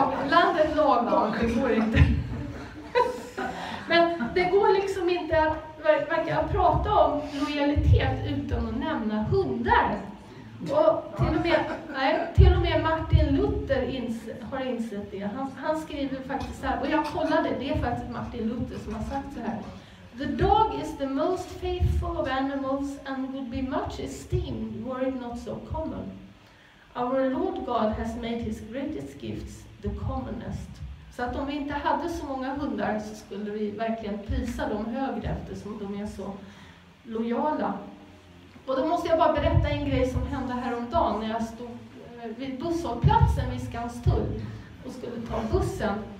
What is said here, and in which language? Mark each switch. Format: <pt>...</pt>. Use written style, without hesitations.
<sv>Landet lagom, det går inte. Men det går liksom inte att prata om lojalitet utan att nämna hundar. Och till och med Martin Luther har insett det. Han skriver faktiskt så här, och jag kollade, det är faktiskt Martin Luther som har sagt så här.</sv> <en>The dog is the most faithful of animals and would be much esteemed were it not so common. Our Lord God has made his greatest gifts the commonest.</en> <sv>Så att om vi inte hade så många hundar så skulle vi verkligen prisa dem högre eftersom de är så lojala. Och då måste jag bara berätta en grej som hände häromdagen när jag stod vid busshållplatsen vid Skanstull och skulle ta bussen.</sv>